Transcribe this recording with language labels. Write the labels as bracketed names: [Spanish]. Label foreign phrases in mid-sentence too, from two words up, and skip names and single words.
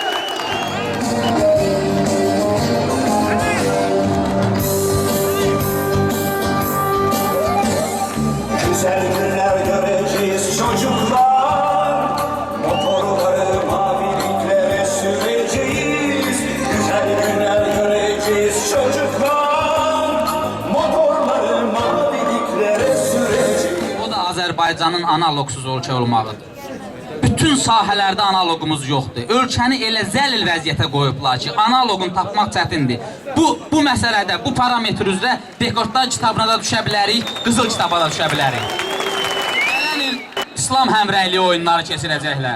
[Turkish] Güzel günler göreceğiz çocuklar, motorları maviliklere süreceğiz. Güzel günler göreceğiz çocuklar, motorları maviliklere süreceğiz. [Azerbaijani] O da Azərbaycanın analogsuz ölkə olmağıdır. Bütün sahələrdə analogumuz yoxdur. Ölkəni elə zəlil vəziyyətə qoyublar ki, analogun tapmaq çətindir. Bu məsələdə, bu parametr üzrə rekordlar kitabına da düşə bilərik, qızıl kitaba da düşə bilərik. Gələn il İslam həmrəyliyi oyunları keçirəcəklər.